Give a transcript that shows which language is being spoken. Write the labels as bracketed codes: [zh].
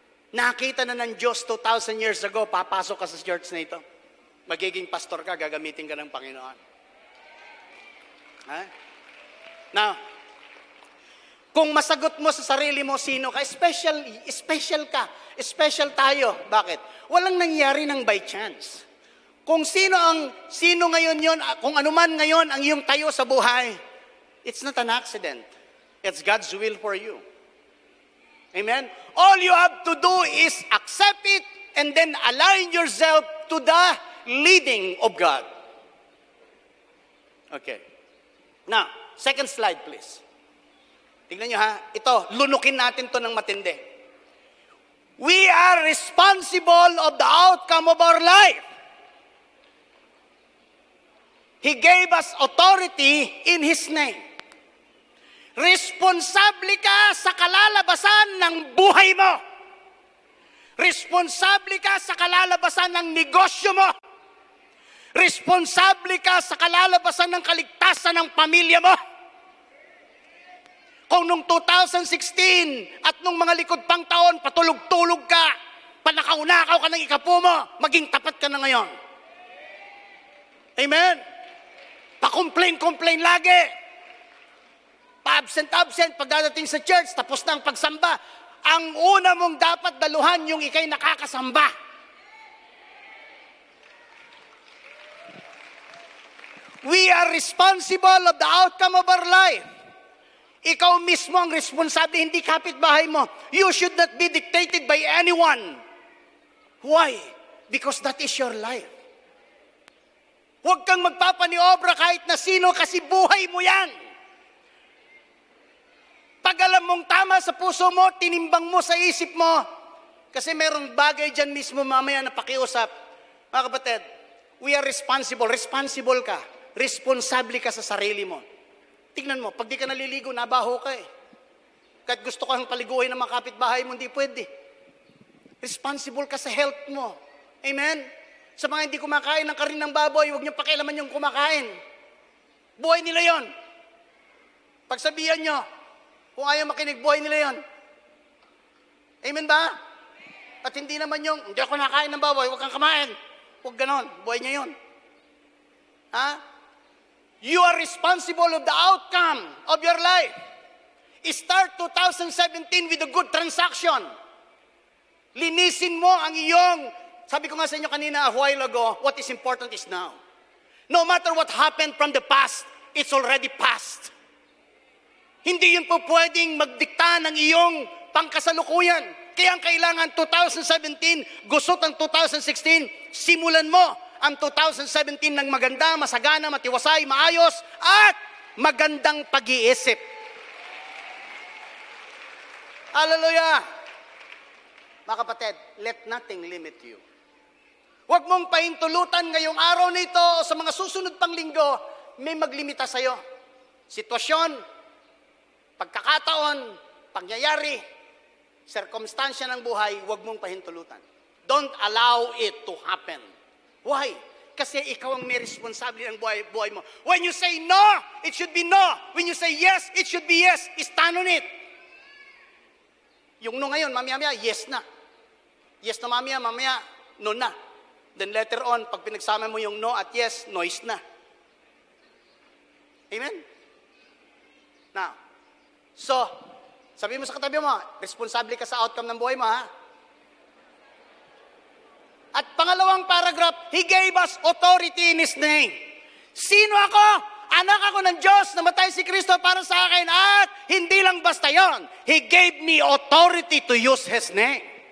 [tl] Nakita na ng Diyos 2,000 years ago, papasok ka sa church na ito. Magiging pastor ka, gagamitin ka ng Panginoon. Ha? Now, kung masagot mo sa sarili mo sino ka, special ka. Special tayo. Bakit? Walang nangyari ng by chance. Kung sino ngayon yon, kung anuman ngayon ang iyong tayo sa buhay, [en] it's not an accident. It's God's will for you. Amen? All you have to do is accept it and then align yourself to the leading of God. Okay. Now, second slide please. [tl] Tingnan nyo ha. Ito, lunukin natin to ng matindi. [en] We are responsible of the outcome of our life. He gave us authority in His name. [tl] Responsable ka sa kalalabasan ng buhay mo. Responsable ka sa kalalabasan ng negosyo mo. Responsable ka sa kalalabasan ng kaligtasan ng pamilya mo. Kung nung 2016 at nung mga likod pang taon, patulog-tulog ka, panakaunakaw ka ng ikapo mo, maging tapat ka na ngayon. Amen? Pa-complain lagi. Pa-absent pagdadating sa church, tapos na ang pagsamba. Ang una mong dapat daluhan yung ikay nakakasamba. [en] We are responsible of the outcome of our life. [tl] Ikaw mismo ang responsable, hindi kapitbahay mo. [en] You should not be dictated by anyone. Why? Because that is your life. [tl] Huwag kang magpapaniobra kahit na sino kasi buhay mo yan. Pag alam mong tama sa puso mo, tinimbang mo sa isip mo. Kasi merong bagay dyan mismo mamaya na pakiusap. Mga kapatid, [en] we are responsible. [tl] Responsible ka. Responsable ka sa sarili mo. Tingnan mo, pag di ka naliligo, nabaho ka eh. Kahit gusto kang paliguin ng mga kapitbahay mo, hindi pwede. Responsible ka sa health mo. Amen? Sa mga hindi kumakain ng karin ng baboy, huwag niyo pakialaman yung kumakain. Buhay nila yon. Pagsabihan nyo, kung ayaw makinig, buhay nila yon. Amen ba? At hindi naman yung, hindi ako nakain ng baboy, huwag kang kumain. Huwag ganon, buhay niya yon. Ha? [en] You are responsible of the outcome of your life. Start 2017 with a good transaction. [tl] Linisin mo ang iyong, sabi ko nga sa inyo kanina [en] a while ago, what is important is now. No matter what happened from the past, it's already past. [tl] Hindi yun po pwedeng magdikta ng iyong pangkasalukuyan. Kaya ang kailangan 2017, gusot ang 2016, simulan mo ang 2017 ng maganda, masagana, matiwasay, maayos, at magandang pag-iisip. [en] Hallelujah! [tl] Mga kapatid, [en] let nothing limit you. [tl] Huwag mong pahintulutan ngayong araw nito o sa mga susunod pang linggo, may maglimita sa'yo. Sitwasyon, pagkakataon, pangyayari, sirkumstansya ng buhay, huwag mong pahintulutan. [en] Don't allow it to happen. Why? [tl] Kasi ikaw ang may responsable ng buhay mo. [en] When you say no, it should be no. When you say yes, it should be yes. Stand on it. [tl] Yung no ngayon, mamaya-maya, yes na. Yes na mamaya, no na. [en] Then later on, [tl] pag pinagsama mo yung no at yes, noise na. Amen? Now, so, sabi mo sa katabi mo, responsable ka sa outcome ng buhay mo, ha? At pangalawang paragraph, [en] He gave us authority in His name. [tl] Sino ako? Anak ako ng Diyos, namatay si Kristo para sa akin, at hindi lang basta yon. [en] He gave me authority to use His name.